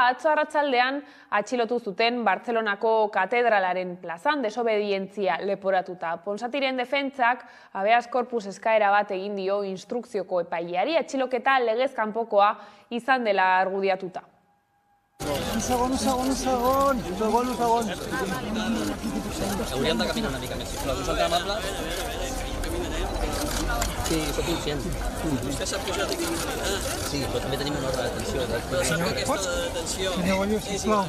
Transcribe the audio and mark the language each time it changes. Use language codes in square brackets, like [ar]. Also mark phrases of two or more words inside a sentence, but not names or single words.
[eu] Atzo arratsaldean atxilotu zuten Bartzelonako katedralaren plazan desobedientzia leporatuta. Ponsatiren defentsak [la] habeas corpus [eu] eskaera bat egin dio instrukzioko epaileari, atxiloketa legez kanpokoa izan dela argudiatuta. [ca] Un segon. Hauríem de caminar una mica més, sisplau. Us sóc amable? Sí, soc conscient. Vostè sap que jo tinc immunitat? Sí, però també tenim una ordre de detenció. Però sap que aquesta ordre de detenció és il·legal.